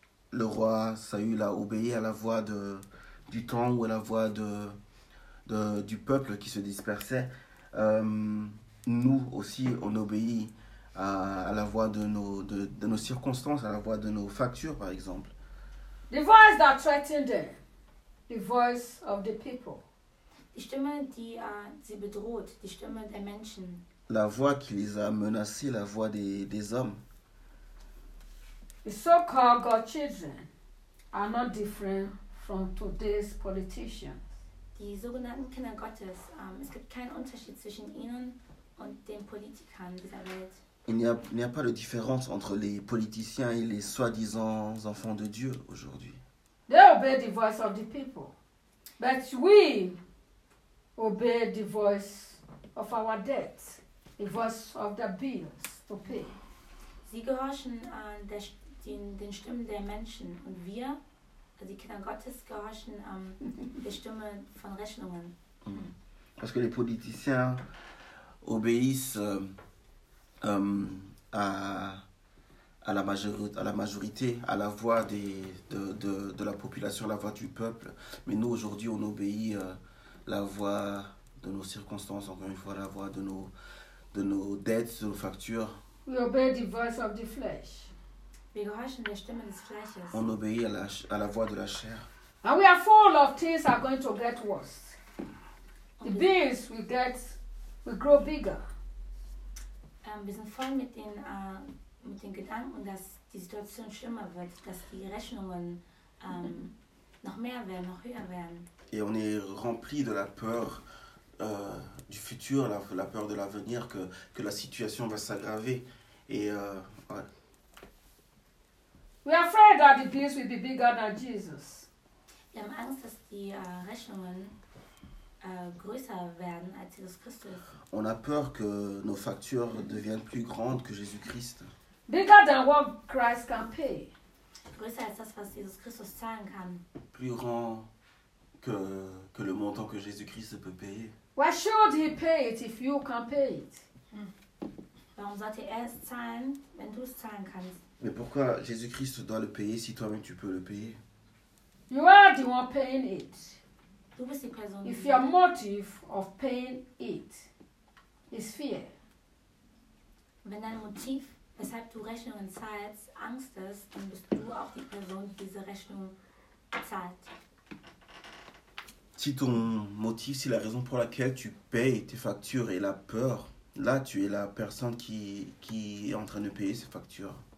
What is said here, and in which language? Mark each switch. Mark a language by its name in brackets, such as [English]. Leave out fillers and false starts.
[French] Le roi Saül a obéi à la voix du temps ou à la voix du peuple qui se dispersait. Nous aussi, on obéit à la voix de nos circonstances, à la voix de nos factures, par exemple. [English] The voice that threatened them, the voice of the people. [German] Die Stimme, die sie bedroht, die Stimme der Menschen. [French] La voix qui les a menacés, la voix des hommes. [English] The so-called God children are not different from today's politicians. [German] Die sogenannten Kinder Gottes, es gibt keinen Unterschied zwischen ihnen und den Politikern dieser Welt. [French] Il n'y a pas de différence entre les politiciens et les soi-disant enfants de Dieu aujourd'hui. [English] They obey the voice of the people, but we obey the voice of our debts, the voice of the bills to pay. [German] Sie gehorchen den Stimmen der Menschen und wir, also die Kinder Gottes, gehorchen der Stimme von Rechnungen. [French] Parce que les politiciens obéissent à la majorité, à la voix de la population, à la voix du peuple. Mais nous aujourd'hui, on obéit la voix de nos circonstances, encore une fois, la voix de nos dettes, de nos factures. [English] We obey the voice of the flesh. [German] Wir gehorchen der Stimme des Fleisches. [French] On obéit à la voix de la chair. [English] And we are full of things are going to get worse. The beings we get, we grow bigger. [German] Wir sind voll mit den Gedanken, dass die Situation schlimmer wird, dass die Rechnungen noch mehr werden, noch höher werden. [French] Et on est rempli de la peur du futur, la peur de l'avenir, que la situation va s'aggraver. Et [English] We are afraid that the bills will be bigger than Jesus. [German] Wir haben Angst, dass die Rechnungen größer werden als Jesus Christus. [French] On a peur que nos factures deviennent plus grandes que Jésus-Christ. [English] Bigger than what Christ can pay. [German] Größer als das, was Jesus Christus zahlen kann. [French] Plus grand que le montant que Jésus-Christ peut payer. [English] Why should he pay it if you can pay it? [German] Warum sollte er es zahlen, wenn du es zahlen kannst? [French] Mais pourquoi Jésus-Christ doit le payer si toi-même tu peux le payer? [English] You are the one paying it. [German] Du bist die Person. [English] If your motive of paying it is fear. [German] Wenn dein Motiv, weshalb du Rechnungen zahlst, Angst ist, dann bist du auch die Person, die diese Rechnung zahlt. [French] Si ton motif, si la raison pour laquelle tu payes tes factures est la peur, là tu es la personne qui est en train de payer ces factures.